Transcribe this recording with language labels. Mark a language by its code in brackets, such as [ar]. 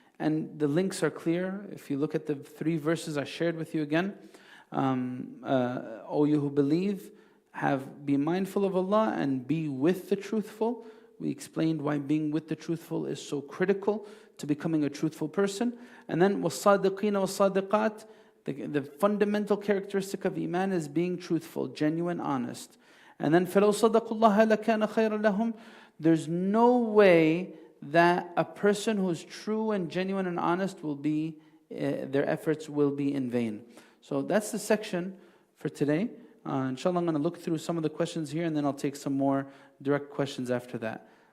[en] And the links are clear. If you look at the 3 verses I shared with you again, O you who believe, be mindful of Allah and be with the truthful. We explained why being with the truthful is so critical to becoming a truthful person. And then [ar] وَالصَّادِقِينَ وَالصَّادِقَاتِ, [en] the fundamental characteristic of Iman is being truthful, genuine, honest. And then [ar] فَلَوْ صَدَقُوا اللَّهَ لَكَانَ خَيْرًا لَهُمْ. [en] There's no way that a person who's true and genuine and honest will be, their efforts will be in vain. So that's the section for today. Inshallah, I'm going to look through some of the questions here and then I'll take some more direct questions after that.